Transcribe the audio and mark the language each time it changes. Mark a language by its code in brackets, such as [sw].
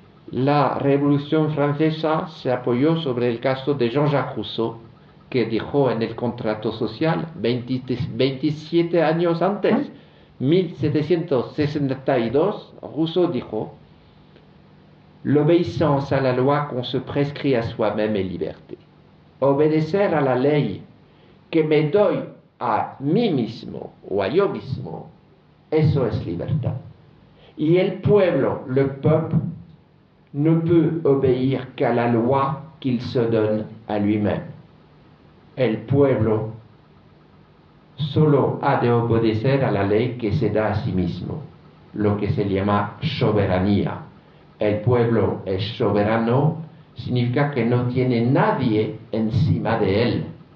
[es] La Revolución Francesa se apoyó sobre el caso de Jean-Jacques Rousseau, que dijo en el contrato social 27 años antes, 1762, Rousseau dijo: [fr] l'obéissance à la loi qu'on se prescrit à soi-même est liberté. [es] Obedecer a la ley que me doy a mí mismo o a yo mismo, eso es libertad. Y el pueblo, [fr] le peuple, ne peut obéir qu'à la loi qu'il se donne à lui-même. [es] El pueblo solo ha de obedecer a la ley que se da a sí mismo, lo que se llama soberanía. El pueblo es soberano, significa que no tiene nadie encima de él.